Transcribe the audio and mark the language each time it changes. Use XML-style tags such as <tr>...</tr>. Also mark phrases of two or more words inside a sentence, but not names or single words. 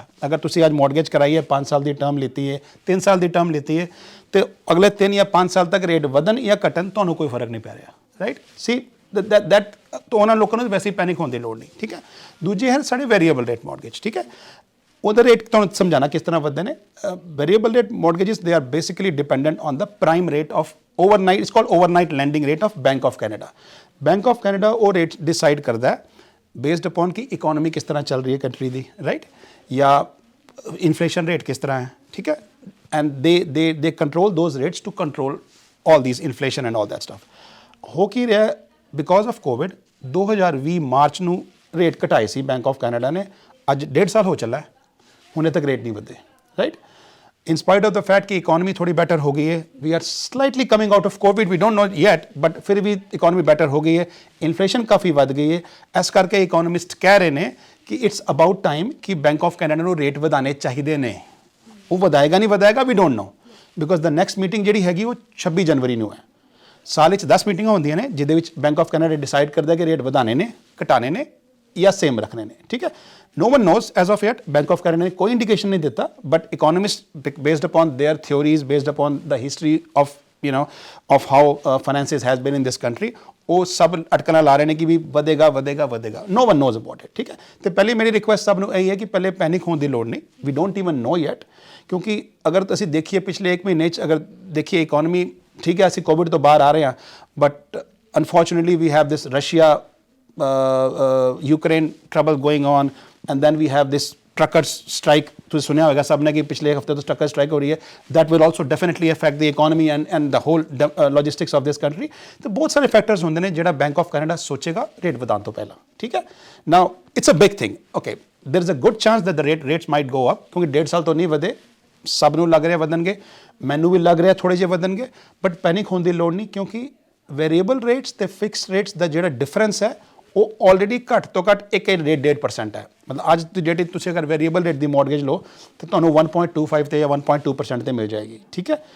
<pa>ਅਗਰ ਤੁਸੀਂ ਅੱਜ ਮੌਰਗੇਜ ਕਰਾਈ ਹੈ, 5 ਸਾਲ ਦੀ ਟਰਮ ਲਿੱਤੀ ਹੈ, 3 ਸਾਲ ਦੀ ਟਰਮ ਲਿੱਤੀ ਹੈ, ਤੇ ਅਗਲੇ 3 ਜਾਂ 5 ਸਾਲ ਤੱਕ ਰੇਟ ਵਧਣ ਜਾਂ ਘਟਣ, ਤੁਹਾਨੂੰ ਕੋਈ ਫਰਕ ਨਹੀਂ ਪੈ ਰਿਹਾ, ਰਾਈਟ। ਸੀ that ਤਾਂ ਉਹਨਾਂ ਲੋਕਾਂ ਨੂੰ ਵੈਸੇ ਹੀ ਪੈਨਿਕ ਹੋਣ ਦੀ ਲੋੜ ਨਹੀਂ, ਠੀਕ ਹੈ। ਦੂਜੇ ਹਨ ਸਾਡੇ</pa> <en>variable rate mortgage,</en> <pa>ਠੀਕ ਹੈ। ਉਹਦਾ ਰੇਟ ਤੁਹਾਨੂੰ ਸਮਝਾਣਾ ਕਿਸ ਤਰ੍ਹਾਂ ਵਧਦੇ ਨੇ।</pa> <en>variable rate mortgages they are basically dependent on the prime rate of overnight, it's called overnight lending rate of Bank of Canada.</en> <pa>Bank of Canada ਉਹ ਰੇਟ ਡਿਸਾਈਡ ਕਰਦਾ ਹੈ</pa> <en>based upon</en> <pa>ਕਿ ਇਕੋਨੋਮੀ ਕਿਸ ਤਰ੍ਹਾਂ ਚੱਲ ਰਹੀ ਹੈ ਕੰਟਰੀ ਦੀ, ਰਾਈਟ, ਜਾਂ</pa> <en>inflation rate</en> <pa>ਕਿਸ ਤਰ੍ਹਾਂ ਹੈ, ਠੀਕ ਹੈ।</pa> <en>and they control those rates to control all this inflation and all that stuff.</en> <pa>ਹੋ ਕੀ ਰਿਹਾ,</pa> <en>because of</en> <pa>ਕੋਵਿਡ 2020 ਮਾਰਚ ਨੂੰ ਰੇਟ ਘਟਾਏ ਸੀ ਬੈਂਕ ਆਫ ਕੈਨੇਡਾ ਨੇ। ਅੱਜ 1.5 ਸਾਲ ਹੋ ਚੱਲਾ, ਹੁਣੇ ਤੱਕ ਰੇਟ ਨਹੀਂ ਵਧੇ, ਰਾਈਟ।</pa> <en>In spite of the fact</en> <hi>कि economy थोड़ी better हो गई है,</hi> <en>we are slightly coming out of COVID, we don't know yet, but</en> <hi>फिर भी economy better हो गई है, inflation काफ़ी बढ़ गई है। इस करके economist कह रहे हैं कि</hi> <en>it's about time</en> <hi>कि Bank of Canada</hi> <pa>ਨੂੰ rate ਵਧਾਣੇ ਚਾਹੀਦੇ ਨੇ। ਉਹ ਵਧਾਏਗਾ ਨਹੀਂ ਵਧਾਏਗਾ,</pa> <en>we don't know, because the next meeting</en> <pa>ਜਿਹੜੀ ਹੈਗੀ ਉਹ 26 ਜਨਵਰੀ ਨੂੰ ਹੈ। ਸਾਲ ਵਿੱਚ 10 ਮੀਟਿੰਗਾਂ ਹੁੰਦੀਆਂ ਨੇ ਜਿਹਦੇ ਵਿੱਚ Bank of Canada ਡਿਸਾਈਡ ਕਰਦਾ ਕਿ ਰੇਟ ਵਧਾਣੇ ਨੇ, ਘਟਾਣੇ ਨੇ ਜਾਂ ਸੇਮ ਰੱਖਣੇ ਨੇ, ਠੀਕ ਹੈ।</pa> <en>No one knows as of yet. Bank of Canada</en> <hi>ने कोई इंडिकेशन नहीं देता,</hi> <en>but economists based upon their theories, based upon the history of of how finances has been in this country,</en> <hi>वो सब अटकना ला रहे हैं कि भी</hi> <pa>ਵਧੇਗਾ ਵਧੇਗਾ ਵਧੇਗਾ।</pa> <en>No one knows about it,</en> <hi>ठीक है। तो पहले मेरी रिक्वेस्ट सब</hi> <pa>ਨੂੰ ਇਹੀ ਹੈ ਕਿ ਪਹਿਲੇ ਪੈਨਿਕ ਹੋਣ ਦੀ ਲੋੜ ਨਹੀਂ,</pa> <en>we don't even know yet,</en> <pa>ਕਿਉਂਕਿ ਅਗਰ ਅਸੀਂ ਦੇਖੀਏ ਪਿਛਲੇ 1 ਮਹੀਨੇ 'ਚ ਅਗਰ ਦੇਖੀਏ ਇਕੋਨਮੀ, ਠੀਕ ਹੈ, ਅਸੀਂ ਕੋਵਿਡ ਤੋਂ ਬਾਹਰ ਆ ਰਹੇ ਹਾਂ,</pa> <en>but unfortunately we have this Russia Ukraine trouble going on, and then we have this truckers strike.</en> <pa>ਤੁਸੀਂ ਸੁਣਿਆ ਹੋਵੇਗਾ ਸਭ ਨੇ ਕਿ ਪਿਛਲੇ ਹਫਤੇ ਤੋਂ</pa> <en>trucker strike</en> <pa>ਹੋ ਰਹੀ ਹੈ।</pa> <en>that will also definitely affect the economy and the whole logistics of this country.</en> <pa>ਤੇ ਬਹੁਤ ਸਾਰੇ ਫੈਕਟਰਸ ਹੁੰਦੇ ਨੇ ਜਿਹੜਾ ਬੈਂਕ ਆਫ ਕੈਨੇਡਾ ਸੋਚੇਗਾ ਰੇਟ ਵਧਾਉਣ ਤੋਂ ਪਹਿਲਾਂ, ਠੀਕ ਹੈ।</pa> <en>now it's a big thing, okay, there is a good chance that the rates might go up,</en> <pa>ਕਿਉਂਕਿ 1.5 ਸਾਲ ਤੋਂ ਨਹੀਂ ਵਧੇ, ਸਭ ਨੂੰ ਲੱਗ ਰਿਹਾ ਵਧਣਗੇ, ਮੈਨੂੰ ਵੀ ਲੱਗ ਰਿਹਾ ਥੋੜੇ ਜਿਹੇ ਵਧਣਗੇ,</pa> <en>but panic</en> <pa>ਹੋਣ ਦੀ ਲੋੜ ਨਹੀਂ, ਕਿਉਂਕਿ</pa> <en>variable rates</en> <pa>ਤੇ</pa> <en>fixed rates</en> <pa>ਦਾ ਜਿਹੜਾ ਡਿਫਰੈਂਸ ਹੈ ਉਹ ਆਲਰੇਡੀ ਘੱਟ ਤੋਂ ਘੱਟ 1.5% ਹੈ। ਮਤਲਬ ਅੱਜ ਦੀ ਡੇਟ ਤੁਸੀਂ ਅਗਰ</pa> <en>variable rate</en> <pa>ਦੀ ਮੌਰਗੇਜ ਲਓ ਤਾਂ ਤੁਹਾਨੂੰ 1.25 ਤੇ ਜਾਂ 1.2% ਤੇ ਮਿਲ ਜਾਏਗੀ, ਠੀਕ ਹੈ।</pa>